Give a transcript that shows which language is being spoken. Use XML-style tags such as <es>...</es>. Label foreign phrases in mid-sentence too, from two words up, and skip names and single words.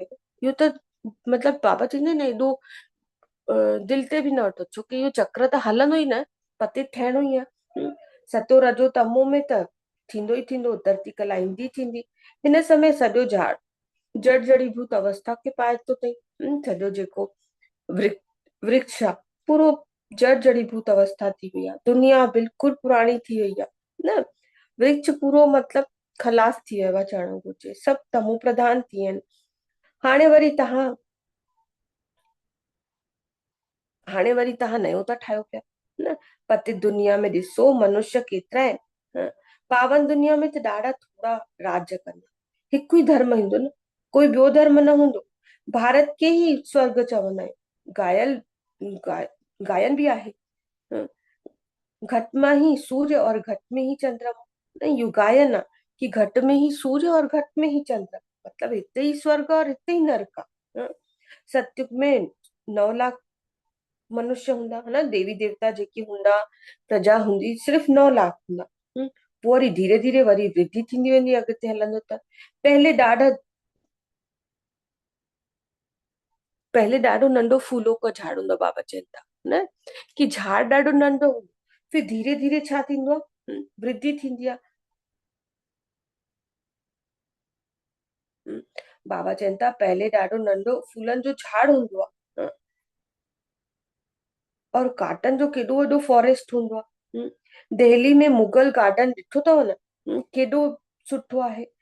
<sd>इहो त मतलब बाबा चवंदा आहिनि एॾो दिल ते बि न वठो, छोकी इहो चक्र त हलंदो ई न, पतित थियणो ई आहे। सतो रजो तमो में त थींदो ई थींदो, धरती कला ईंदी थींदी। हिन समय सॼो झाड़ जड़ जड़ीभूत अवस्था के पाए तो तई सॼो जेको वृक वृक्ष आहे पूरो जड़ जड़ीभूत अवस्था थी वई आहे। दुनिया बिल्कुल पुराणी थी वई आहे न। वृक्ष पूरो मतलब खलास थी वियो आहे चवणो घुर्जे, सभु तमो प्रधान थी विया आहिनि। हाणे वरी तव्हां नयो था ठाहियो पिया न। पति दुनिया में ॾिसो मनुष्य केतिरा आहिनि। हाँ, पावन दुनिया में त ॾाढा थोरा राज्य कंदा। हिकु ई धर्म हूंदो न, कोई ॿियो धर्म न हूंदो। भारत खे ई स्वर्ग चवंदा आहियूं। गायन भी आहे।</sd> <hi>हाँ, घट में ही सूर्य और घट में ही चंद्रमा।</hi> <sd>नहीं, यू गायन आहे कि</sd> <hi>घट में ही सूर्य और घट में ही चंद्र,</hi> <sd>मतलब हिते ही स्वर्ग और हिते ही नरक आहे। हाँ, सतयुग में 9 लाख मनुष्य हूंदा है ना, देवी देवता जेके हूंदा, प्रजा हूंदी सिर्फ़ 9 लाख हूंदा। पोइ वरी धीरे धीरे वरी वृद्धि थींदी वेंदी अॻिते हलंदो त। पहले ॾाढा पहले ॾाढो नंढो फूलो को झाड़ हूंदो, बाबा चवनि था न कि झाड़ ॾाढो नंढो हूंदो, फिर धीरे धीरे छा थींदो आहे, वृद्धि थींदी आहे। बाबा चवनि था पहले ॾाढो नंढो फूलनि जो झाड़ हूंदो आहे और काटन जो केॾो वॾो फॉरेस्ट हूंदो आहे। दिल्ली में मुगल गार्डन ॾिठो अथव न, केॾो सुठो आहे।</sd>